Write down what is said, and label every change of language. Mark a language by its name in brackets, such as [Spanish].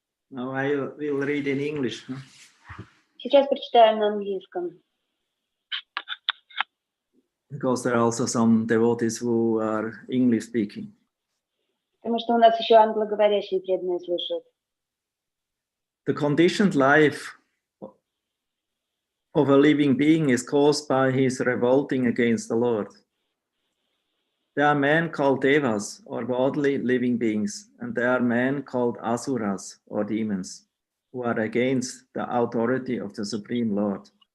[English] Now I will read in English. Huh? [Russian] Сейчас прочитаем на английском. [English] Because there are also some devotees who are English speaking. [Russian] Потому что у нас еще англоговорящие преданные слушают. [English] The conditioned life of a living being is caused by his revolting against the Lord. There are men called devas, or godly living beings, and there are men called asuras, or demons, who are against the authority of the Supreme Lord.